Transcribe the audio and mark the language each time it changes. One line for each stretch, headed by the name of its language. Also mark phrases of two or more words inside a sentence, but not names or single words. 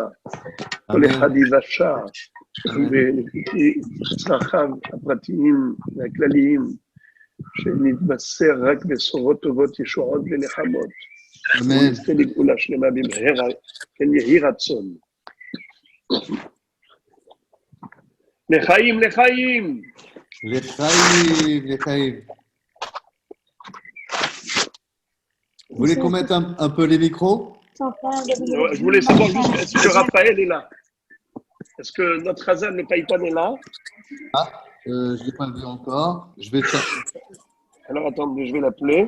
Hebrew: כל אחד יבשע ולפי צרכיו הפרטיים והכלליים, שנתבשר רק בשורות טובות, ישועות ונחמות. ונזכה לגאולה שלמה במהרה, כן יהי רצון. לחיים, לחיים. L'Echaïm.
French: Vous voulez qu'on mette un peu les micros? Je voulais savoir juste, est-ce que Raphaël est là? Est-ce que notre Hazan, le Païtan, est là? Ah, je ne l'ai pas vu encore. Je vais chercher. Alors attendez, je vais l'appeler.